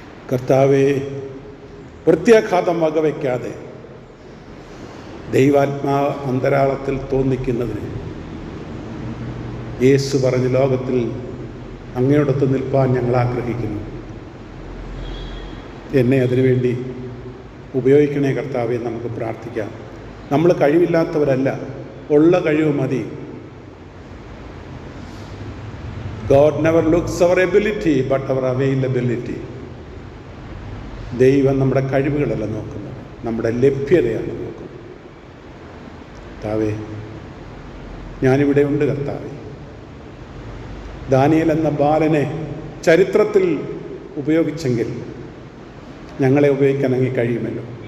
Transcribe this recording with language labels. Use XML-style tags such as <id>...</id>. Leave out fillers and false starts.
<ml>കർത്താവേ പ്രത്യാഘാതം വകവയ്ക്കാതെ ദൈവാത്മാ അന്തരാളത്തിൽ തോന്നിക്കുന്നതിന് യേശു പറഞ്ഞ ലോകത്തിൽ അങ്ങയോടൊത്ത് നിൽപ്പാൻ ഞങ്ങൾ ആഗ്രഹിക്കുന്നു. എന്നെ അതിനുവേണ്ടി ഉപയോഗിക്കണേ കർത്താവേ, നമുക്ക് പ്രാർത്ഥിക്കാം. നമ്മൾ കഴിവില്ലാത്തവരല്ല, ഉള്ള കഴിവ് മതി.</ml> <en>God never looks our ability but our availability.</en> <ml>ദൈവം നമ്മുടെ കഴിവുകളല്ല നോക്കുന്നത്, നമ്മുടെ ലഭ്യതയാണ് നോക്കുന്നത്. കർത്താവേ, ഞാനിവിടെ ഉണ്ട് കർത്താവേ. ദാനിയേൽ എന്ന ബാലനെ ചരിത്രത്തിൽ ഉപയോഗിച്ചെങ്കിൽ ഞങ്ങളെ ഉപയോഗിക്കാൻ അങ്ങ് കഴിയുമല്ലോ.</ml>